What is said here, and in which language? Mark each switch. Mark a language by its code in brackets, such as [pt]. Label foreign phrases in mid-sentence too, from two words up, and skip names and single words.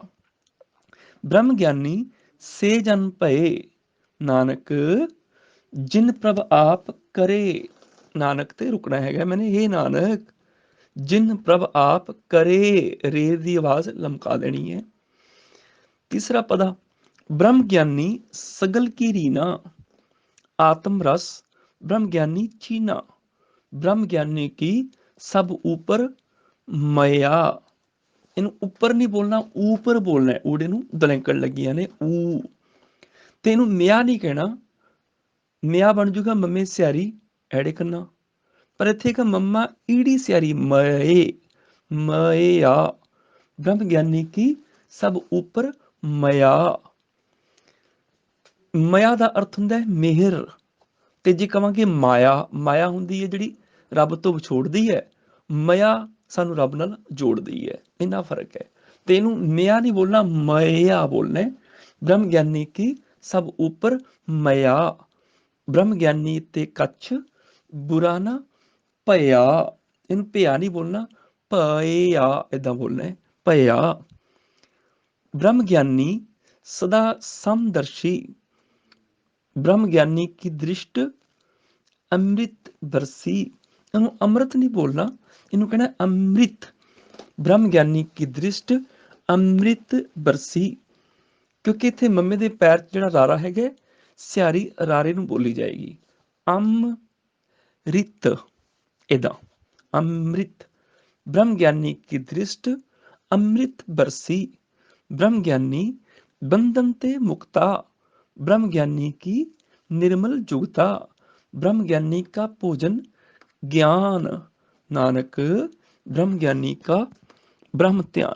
[hi] ब्रह्म ज्ञानी से जन भए, नानक जिन प्रभ आप करे। [pa] ਨਾਨਕ ਤੇ ਰੁਕਣਾ ਹੈਗਾ ਮੈਨੇ, ਇਹ [hi] नानक जिन प्रभ आप करे, [pa] ਰੇ ਦੀ ਆਵਾਜ਼ ਲਮਕਾ ਦੇਣੀ ਹੈ। ਤੀਸਰਾ ਪਦਾ, [hi] ब्रह्म ज्ञानी सगल की रीना, आत्म रस ब्रह्म ज्ञानी चीना। ब्रह्म ज्ञानी की सब ऊपर मया। [pa] ਇਹਨੂੰ ਉੱਪਰ ਨਹੀਂ ਬੋਲਣਾ, ਊਪਰ ਬੋਲਣਾ ਹੈ। ਊੜੇ ਨੂੰ ਦਲੈਂਕਣ ਲੱਗੀਆਂ ਨੇ ਊ, ਤੇ ਇਹਨੂੰ ਮਿਆ ਨਹੀਂ ਕਹਿਣਾ। ਮਿਆ ਬਣ ਜੂਗਾ ਮੰਮੇ ਸਿਆਰੀ ਐੜੇ ਕੰਨਾ, ਪਰ ਇੱਥੇ ਇੱਕ ਮੰਮਾ ਈੜੀ ਸਿਆਰੀ ਮਏ, ਮਇਆ। [hi] ब्रह्म ज्ञानी की सब ऊपर मया। [pa] ਮਇਆ ਦਾ ਅਰਥ ਹੁੰਦਾ ਹੈ ਮਿਹਰ, ਤੇ ਜੇ ਕਵਾਂਗੇ ਮਾਇਆ, ਮਾਇਆ ਹੁੰਦੀ ਹੈ ਜਿਹੜੀ ਰੱਬ ਤੋਂ ਵਿਛੋੜਦੀ ਹੈ, ਮਇਆ ਸਾਨੂੰ ਰੱਬ ਨਾਲ ਜੋੜਦੀ ਹੈ, ਇੰਨਾ ਫਰਕ ਹੈ। ਤੇ ਇਹਨੂੰ ਮਿਆ ਨਹੀਂ ਬੋਲਣਾ, ਮਇਆ ਬੋਲਣਾ ਹੈ। [hi] ब्रह्म ज्ञानी की सब ऊपर मइआ। ब्रह्म ज्ञानी ते कछ बुरा ना भइआ। [pa] ਇਹਨੂੰ ਭਇਆ ਨਹੀਂ ਬੋਲਣਾ, ਭਇਆ ਏਦਾਂ ਬੋਲਣਾ ਹੈ, ਭਇਆ। [hi] ब्रह्म ज्ञानी सदा समदर्शी। ब्रह्म ज्ञानी की दृष्ट अमृत बरसी। [pa] ਇਹਨੂੰ ਅੰਮ੍ਰਿਤ ਨਹੀਂ ਬੋਲਣਾ, ਇਹਨੂੰ ਕਹਿਣਾ ਅੰਮ੍ਰਿਤ। [hi] ब्रह्म ज्ञानी की दृष्ट अमृत बरसी। [pa] ਕਿਉਂਕਿ ਇੱਥੇ ਮੰਮੇ ਦੇ ਪੈਰ 'ਚ ਜਿਹੜਾ ਰਾਰਾ ਹੈਗਾ, ਸਿਆਰੀ ਰਾਰੇ ਨੂੰ ਬੋਲੀ ਜਾਏਗੀ। ਅੰਮ੍ਰਿਤ ਏਦਾਂ, ਅੰਮ੍ਰਿਤ। [hi] ब्रह्म ज्ञानी की दृष्ट अमृत बरसी। ब्रह्म ज्ञानी बंधन ते मुक्ता। ब्रह्म ज्ञानी की निर्मल जुगता। ब्रह्म ज्ञानी का भोजन ज्ञान। नानक ब्रह्म ज्ञानी का ब्रह्म ध्यान।